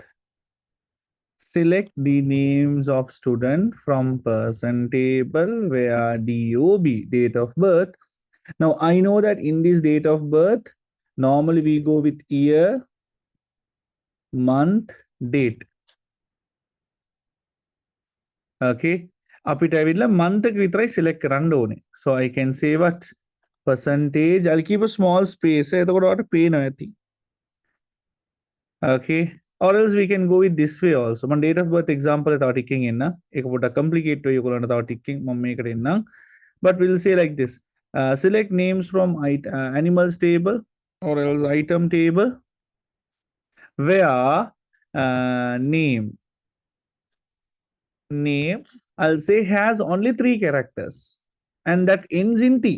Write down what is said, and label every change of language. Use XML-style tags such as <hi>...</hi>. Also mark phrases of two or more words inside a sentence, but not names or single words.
<en>Select the names of student from person table where DOB, date of birth. Now I know that in this date of birth, normally we go with year, month, date.</en> <si>Okay. අපිට ඇවිල්ලා month එක විතරයි select කරන්න ඕනේ.</si> <en>So I can say what percentage. I'll keep a small space.</en> <si>එතකොට ඔයාලට පේනවා ඇති.</si> <en>Okay. Or else we can go with this way also.</en> <si>මම</si> <en>date of birth example</en> <si>එක තව ටිකකින් එන්න. ඒක පොඩ්ඩක් complicate වෙයි ඔයගොල්ලන්ට තව ටිකකින් මම මේකට එන්නම්.</si> <en>But we'll say like this. Select names from animals table or else item table where name I'll say has only 3 characters and that ends in T.</en>